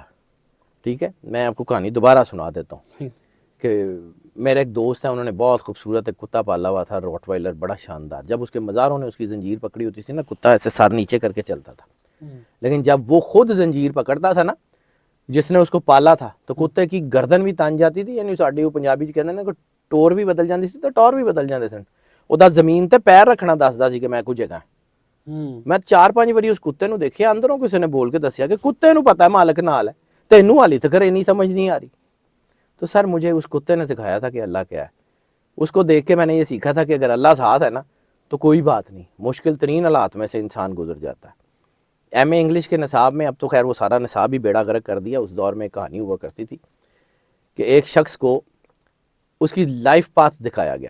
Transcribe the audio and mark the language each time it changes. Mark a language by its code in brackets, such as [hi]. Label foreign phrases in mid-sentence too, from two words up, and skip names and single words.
[ur] ٹھیک ہے, میں آپ کو کہانی دوبارہ سنا دیتا ہوں کہ میرے ایک دوست ہیں, انہوں نے بہت خوبصورت ایک کتا پالا ہوا تھا, راٹ وائلر, بڑا شاندار. جب اس کے مزاروں نے اس کی زنجیر پکڑی ہوتی تھی نا, کتا ایسے سر نیچے کر کے چلتا تھا. لیکن جب وہ خود زنجیر پکڑتا تھا نا, جس نے اس کو پالا تھا, تو کتے کی گردن بھی تان جاتی تھی. [pa] یعنی ساڈی وہ پنجابی چ کہندے نے کہ ٹور بھی بدل جاندی سی, تو ٹور بھی بدل جاندے سن. ਉਹਦਾ ਜ਼ਮੀਨ ਤੇ ਪੈਰ ਰੱਖਣਾ ਦੱਸਦਾ ਸੀ ਕਿ ਮੈਂ ਕੁਝ ਹੈਗਾ. ਮੈਂ 4-5 ਵਾਰੀ ਉਸ ਕੁੱਤੇ ਨੂੰ ਦੇਖਿਆ, ਅੰਦਰੋਂ ਕਿਸੇ ਨੇ ਬੋਲ ਕੇ ਦੱਸਿਆ ਕਿ ਕੁੱਤੇ ਨੂੰ ਪਤਾ ਮਾਲਕ ਨਾਲ ਹੈ, ਤੈਨੂੰ ਹਾਲੀ ਤੱਕ ਇੰਨੀ ਸਮਝ [ur] نہیں آ رہی. تو سر مجھے اس کتے نے سکھایا تھا کہ اللہ کیا ہے. اس کو دیکھ کے میں نے یہ سیکھا تھا کہ اگر اللہ ساتھ ہے نا تو کوئی بات نہیں، مشکل ترین حالات میں سے انسان گزر جاتا ہے. MA انگلش کے نصاب میں، اب تو خیر وہ سارا نصاب ہی بیڑا غرق کر دیا، اس دور میں کہانی ہوا کرتی تھی کہ ایک شخص کو اس کی [en] life path [ur] دکھایا گیا.